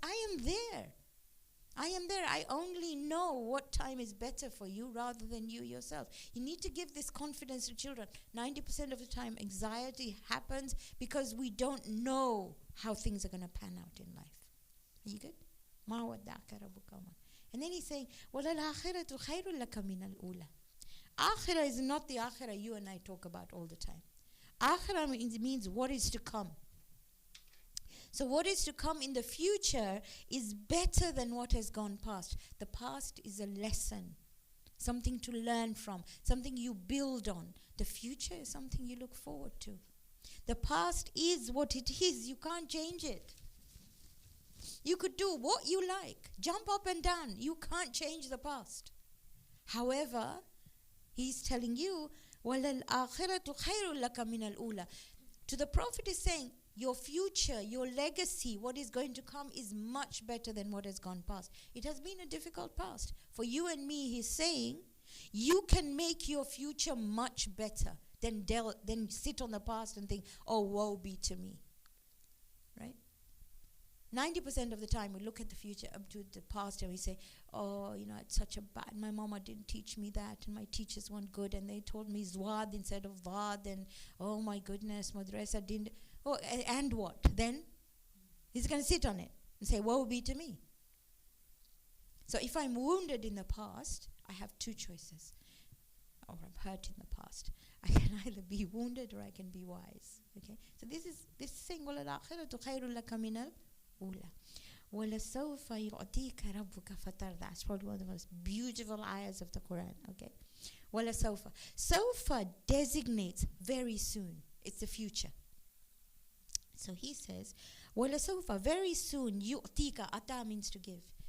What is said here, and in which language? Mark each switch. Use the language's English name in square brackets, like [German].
[English] I am there. I only know what time is better for you rather than you yourself. You need to give this confidence to children. 90% of the time, anxiety happens because we don't know how things are going to pan out in life. Are you good? [Arabic] Ma wadda'aka rabbuka wa ma. [English] And then he's saying, [Arabic] وَلَلْآخِرَةُ خَيْرٌ لَكَ مِنَ الْأُولَى. [English] Akhirah is not the akhirah you and I talk about all the time. Akhirah means what is to come. So what is to come in the future is better than what has gone past. The past is a lesson, something to learn from, something you build on. The future is something you look forward to. The past is what it is. You can't change it. You could do what you like, jump up and down. You can't change the past. However, he's telling you, [Arabic] وَلَلْآخِرَةُ خَيْرٌ لَكَ مِنَ الْأُولَى. [English] To the Prophet is saying, your future, your legacy, what is going to come is much better than what has gone past. It has been a difficult past. For you and me, he's saying, you can make your future much better than sit on the past and think, oh, woe be to me. Right? 90% of the time we look at the future, up to the past, and we say, oh, it's such a bad, my mama didn't teach me that, and my teachers weren't good, and they told me zwad instead of vad, and oh my goodness, madrasa didn't. Oh, and what? Then he's going to sit on it and say, woe be to me. So if I'm wounded in the past, I have two choices. Or I'm hurt in the past. I can either be wounded or I can be wise. Okay? So this is saying, [Arabic] وَلَلْآخِرَةُ خَيْرٌ لَكَ مِنَ الْأُولَى وَلَسَوْفَ يُعْطِيكَ رَبُّكَ فَتَرْضَى. [English] That's probably one of the most beautiful ayahs of the Quran. Okay? وَلَسَوْفَ. Sawfa designates very soon. It's the future. So he says, وَلَسَوْفَ, very soon, يُعْطِيكَ, ata means to give.